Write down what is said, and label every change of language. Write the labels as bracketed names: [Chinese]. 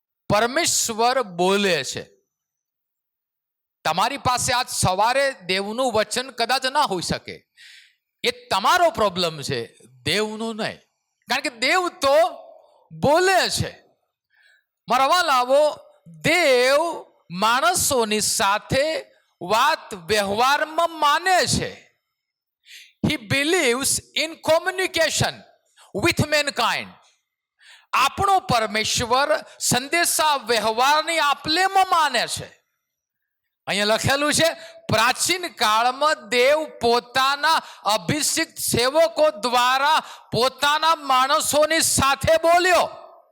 [Gujarati] પરમેશ્વર બોલે છે. તમારી પાસે આજ સવારે દેવનું વચન કદાચ ના હોઈ શકે. એ તમારો પ્રોબ્લેમ છે, દેવનું નહીં. કારણ કે દેવ તો બોલે છે. મારા વાલાઓ, દેવ માણસોની સાથે વાત વ્યવહારમાં માને છે. [English] He believes in communication with mankind. [Gujarati] આપણો પરમેશ્વર સંદેશા વ્યવહારની આપલેમાં માને છે. અહીંયા લખેલું છે, પ્રાચીન કાળમાં દેવ પોતાના અભિષિક્ત સેવકો દ્વારા પોતાના માણસોની સાથે બોલ્યો.